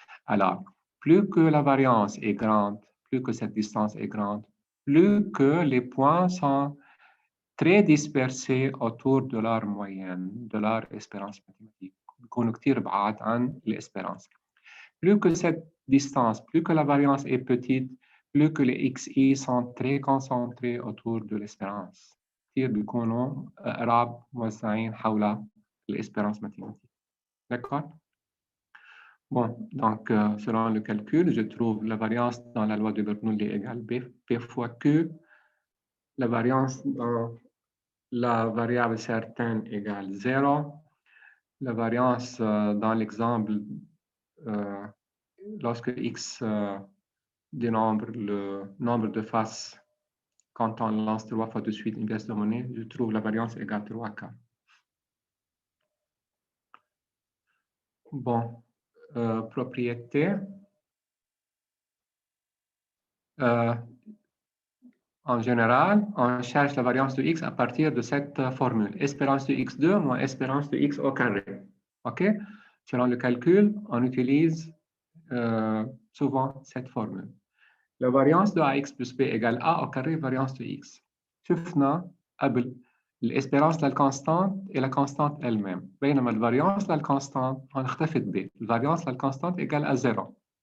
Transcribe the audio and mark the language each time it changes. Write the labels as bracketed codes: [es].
[fr] Alors, plus que la variance est grande, plus que cette distance est grande, plus que les points sont très dispersés autour de leur moyenne, de leur espérance mathématique. [ar] بيكونوا كتير بعاد عن [fr] l'espérance. plus que cette distance, plus que la variance est petite, plus que les XI sont très concentrés autour de l'espérance. [ar] كتير بيكونوا قراب موزعين حول [fr] l'espérance mathématique. D'accord? Bon, donc selon le calcul, je trouve la variance dans la loi de Bernoulli égale P fois Q. La variance dans la variable certaine égale 0. La variance dans l'exemple, lorsque x dénombre le nombre de faces quand on lance 3 fois de suite une pièce de monnaie, je trouve la variance égale 3K. Bon, propriété. En général, on cherche la variance de x à partir de cette formule. Espérance de x2 moins espérance de x au carré. OK? Selon le calcul, on utilise souvent cette formule. La variance de ax plus b égale a au carré variance de x. [ar] شفنا قبل الاسبيرانس للكونستانت [fr] et la constante elle-même. [ar] بينما الفاريانس للكونستانت هون اختفت ب. الفاريانس للكونستانت [fr] égale à 0.